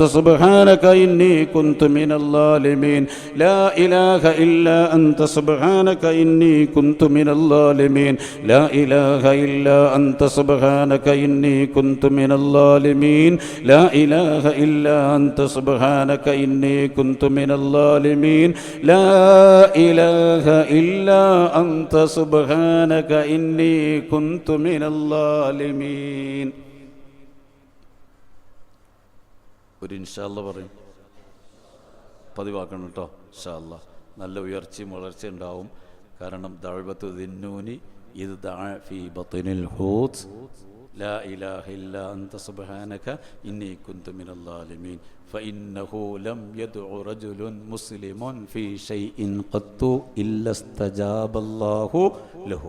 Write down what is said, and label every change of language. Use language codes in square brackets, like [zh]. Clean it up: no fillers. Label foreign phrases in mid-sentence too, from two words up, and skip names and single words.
[ar] سبحانك إني كنت من الظالمين لا إله إلا أنت سبحانك إني كنت من الظالمين لا إله إلا أنت سبحانك إني كنت من الظالمين لا إله إلا أنت سبحانك إني كنت من الظالمين لا إله إلا أنت سبحانك إني كنت من الظالمين. [ml] ഒരു [ar] إن شاء الله [ml] പറയും, പതിവാക്കണം കേട്ടോ. [ar] إن شاء الله [ml] നല്ല ഉയർച്ചയും വളർച്ചയും ഉണ്ടാവും. കാരണം [ar] دعوة ذي النون [ml] ഇത് [ar] دعا في بطن الحوت لا إله إلا أنت سبحانك إني كنت من الظالمين فإنه لم يدع رجل مسلم في شيء قط إلا استجاب الله له.